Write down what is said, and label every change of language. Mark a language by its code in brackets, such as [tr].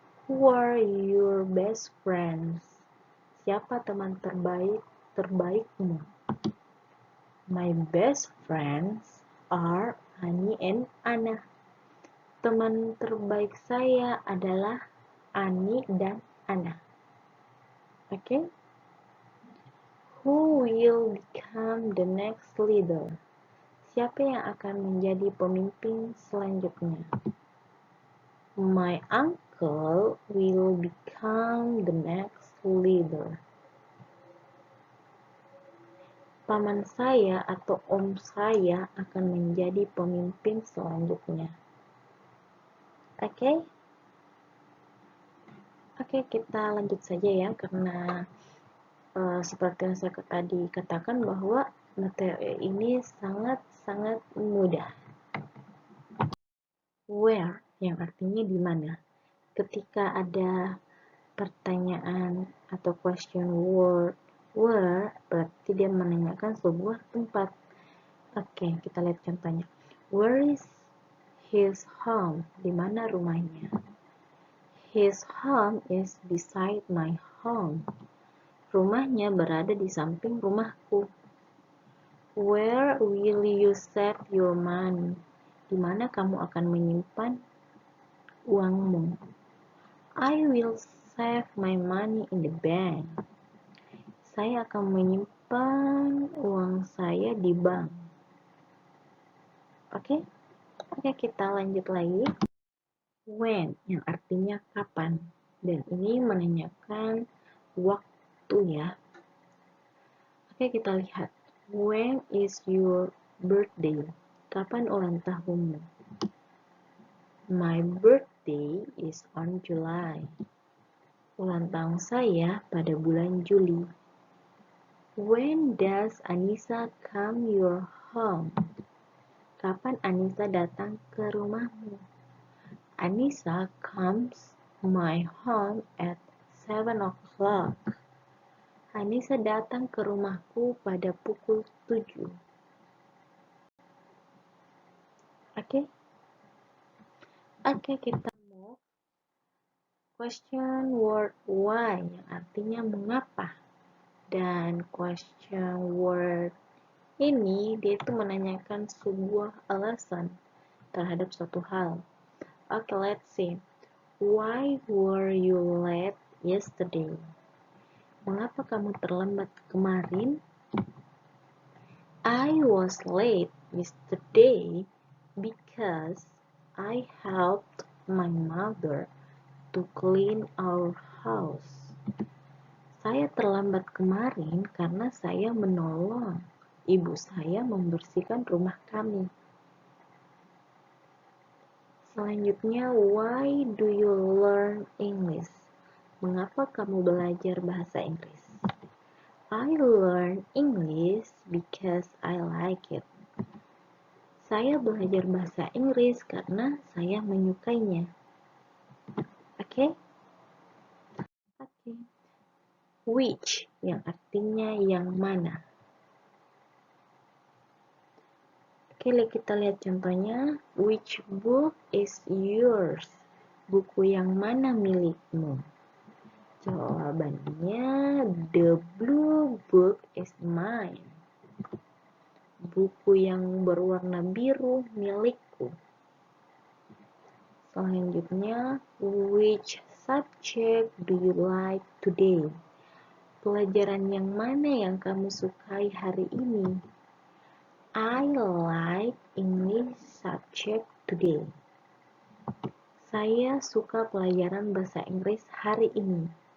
[en] Who are your best friends? [id] Siapa teman terbaikmu? [en] My best friends are Ani and Anna. [id] Teman terbaik saya adalah Ani dan Anna. Oke? [en] Who will become the next leader? [id] Siapa yang akan menjadi pemimpin selanjutnya? [en] My uncle will become the next leader. [id] Paman saya atau om saya akan menjadi pemimpin selanjutnya. Oke, kita lanjut saja ya, karena seperti yang saya tadi katakan bahwa materi ini sangat mudah. Where yang artinya di mana. Ketika ada pertanyaan atau question word where, berarti dia menanyakan sebuah tempat. Oke, kita lihat contohnya. [en] Where is his home? [id] Di mana rumahnya? [en] His home is beside my home. [id] Rumahnya berada di samping rumahku. [en] Where will you save your money? [id] Di mana kamu akan menyimpan uangmu? [en] I will save my money in the bank. [id] Saya akan menyimpan uang saya di bank. Oke, kita lanjut lagi. When yang artinya kapan, dan ini menanyakan waktu ya. Oke, kita lihat. [en] When is your birthday? [id] Kapan ulang tahunmu? [en] My birthday is on July. [id] Ulang tahun saya pada bulan Juli. [en] When does Anissa come your home? [id] Kapan Anissa datang ke rumahmu? [en] Anissa comes my home at 7 o'clock. [id] Anissa datang ke rumahku pada pukul 7. Oke, kita move question word why yang artinya mengapa, dan question word ini dia itu menanyakan sebuah alasan terhadap suatu hal. [en] Okay, let's see. Why were you late yesterday? [id] Mengapa kamu terlambat kemarin? [en] I was late yesterday because I helped my mother to clean our house. [id] Saya terlambat kemarin karena saya menolong ibu saya membersihkan rumah kami. [en] Selanjutnya, why do you learn English? [id] Mengapa kamu belajar bahasa Inggris? [en] I learn English because I like it. [id] Saya belajar bahasa Inggris karena saya menyukainya. Oke? Oke. Which yang artinya yang mana. Oke, kita lihat contohnya. [en] Which book is yours? [id] Buku yang mana milikmu? [en] Jawabannya, the blue book is mine. [id] Buku yang berwarna biru milikku. [en] Selanjutnya, which subject do you like today? [id] Pelajaran yang mana yang kamu sukai hari ini? [en] I like English subject today. [id] Saya suka pelajaran bahasa Inggris hari ini.